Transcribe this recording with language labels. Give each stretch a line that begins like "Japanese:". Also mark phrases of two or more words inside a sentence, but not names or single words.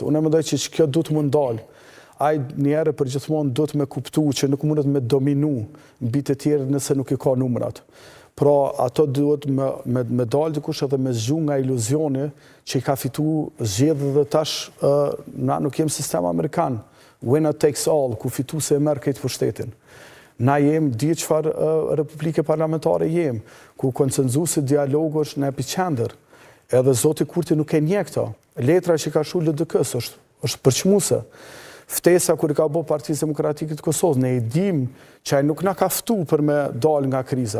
Albanian: Unë mendoj që kjo du të më ndalë. Ai njerë për gjithmonë do të me kuptu që nuk mundet me dominu mbi të tjerë nëse nuk i ka numrat. Pra, ato duhet me dalë dikush edhe me zgju nga iluzioni që i ka fitu zgjedhje dhe tash na nuk jem sistem Amerikan.
English: Winner takes all,
Albanian: ku fitu se e merr këtë pushtetin. Na jem di çfarë republike parlamentare jem, ku konsenzusi dialogu është në epicentër. Edhe Zoti Kurti nuk e njeh këto. Letra që ka shu LDK-s është përçmuese. Ftesa kur i ka bo Partisë Demokratike të Kosovës, ne i dim që ai nuk na ka ftu për me dal nga kriza.